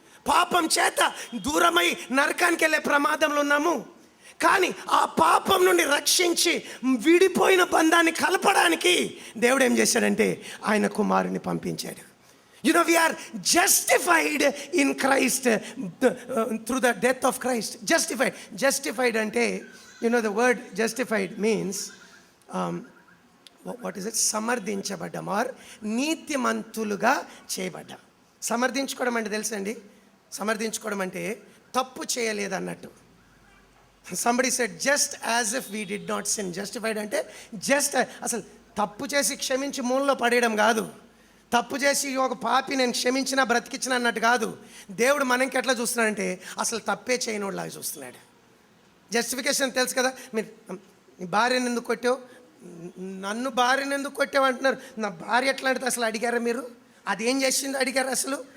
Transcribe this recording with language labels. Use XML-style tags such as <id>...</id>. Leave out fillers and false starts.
<te>పాపం చేత దూరమై నరకానికి వెళ్ళే ప్రమాదంలో ఉన్నాము. కానీ ఆ పాపం నుండి రక్షించి విడిపోయిన బంధాన్ని కలపడానికి దేవుడు ఏం చేశాడంటే ఆయన కుమారుని పంపించాడు.</te> <en>You know, we are justified in Christ through the death of Christ. Justified ante, you know, the word justified means what is it?</en> <te>సమర్థించబడ్డం are నీతిమంతులుగా చేయబడ్డం. సమర్థించుకోవడం అంటే తెలుసండి? సమర్థించుకోవడం అంటే తప్పు చేయలేదు అన్నట్టు.</te> <en>Somebody said, just as if we did not sin.</en> <te>Justified అంటే just అసలు తప్పు చేసి క్షమించి మూలలో పడేయడం కాదు. తప్పు చేసి ఒక పాపి నేను క్షమించినా బ్రతికించిన అన్నట్టు కాదు. దేవుడు మనకి ఎట్లా చూస్తున్నాడంటే అసలు తప్పే చేయనోడిలాగా చూస్తున్నాడు. జస్టిఫికేషన్ తెలుసు కదా. మీరు నీ భార్యను ఎందుకు కొట్టావు, నన్ను భార్యను ఎందుకు కొట్టావు అంటున్నారు. నా భార్య ఎట్లా అంటే అసలు అడిగారా మీరు? అదేం చేసింది అడిగారు? అసలు</te>